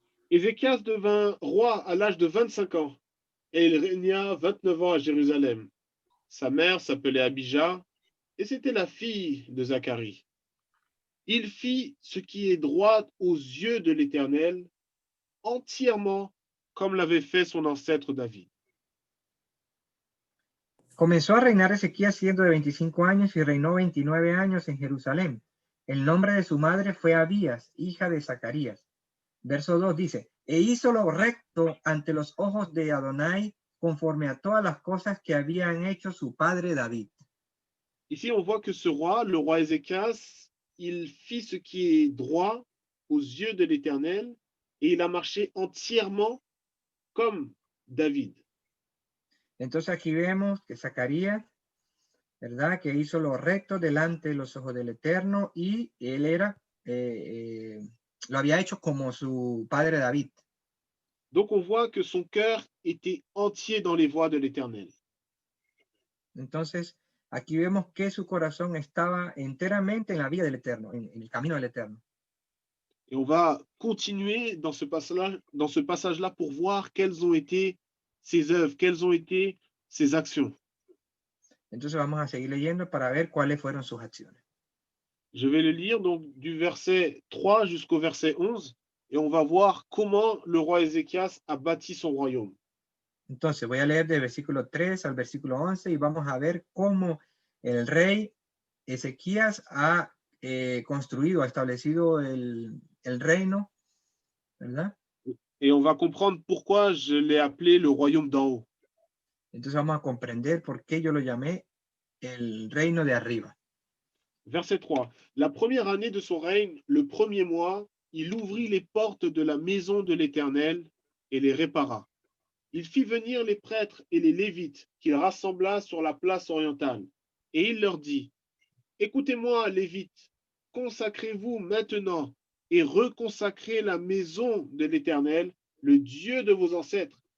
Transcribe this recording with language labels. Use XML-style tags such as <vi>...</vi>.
<fr>Ézéchias devint roi à l'âge de 25 ans, et il régna 29 ans à Jérusalem. Sa mère s'appelait Abijah, et c'était la fille de Zacharie. Il fit ce qui est droit aux yeux de l'Éternel, entièrement comme l'avait fait son ancêtre David.</fr> <es>Comenzó a reinar Ezequías siendo de 25 años y reinó 29 años en Jerusalén. El nombre de su madre fue Abías, hija de Zacarías. Verso 2 dice, e hizo lo recto ante los ojos de Adonai, conforme a todas las cosas que habían hecho su padre David.</es> <fr>Ici, on voit que ce roi, le roi Ézéchias, il fit ce qui est droit aux yeux de l'Éternel, et il a marché entièrement comme David.</fr> <es>Entonces aquí vemos que Zacarías, ¿verdad? Que hizo lo recto delante de los ojos del Eterno y él era, lo había hecho como su padre David.</es> <fr>Donc on voit que son cœur était entier dans les voies de l'Éternel.</fr> <es>Entonces aquí vemos que su corazón estaba enteramente en la vía del Eterno, en el camino del Eterno.</es> <fr>Et on va continuer dans ce passage-là pour voir quelles ont été ses œuvres, quelles ont été ses actions.</fr> <es>Entonces vamos a seguir leyendo para ver cuáles fueron sus acciones.</es> <fr>Je vais le lire donc du verset 3 jusqu'au verset 11 et on va voir comment le roi Ézéchias a bâti son royaume.</fr> <es>Entonces voy a leer del versículo 3 al versículo 11 y vamos a ver cómo el rey Ezequías ha construido, ha establecido el reino, ¿verdad?</es> <fr>Et on va comprendre pourquoi je l'ai appelé le royaume d'en haut.</fr> <es>Entonces vamos a comprender por qué yo lo llamé el reino de arriba.</es> <fr>Verset 3. La première année de son règne, le premier mois, il ouvrit les portes de la maison de l'Éternel et les répara. Il fit venir les prêtres et les lévites qu'il rassembla sur la place orientale. Et il leur dit, écoutez-moi, lévites, consacrez-vous maintenant et reconsacrez la maison de l'Éternel, le Dieu de vos ancêtres.</fr>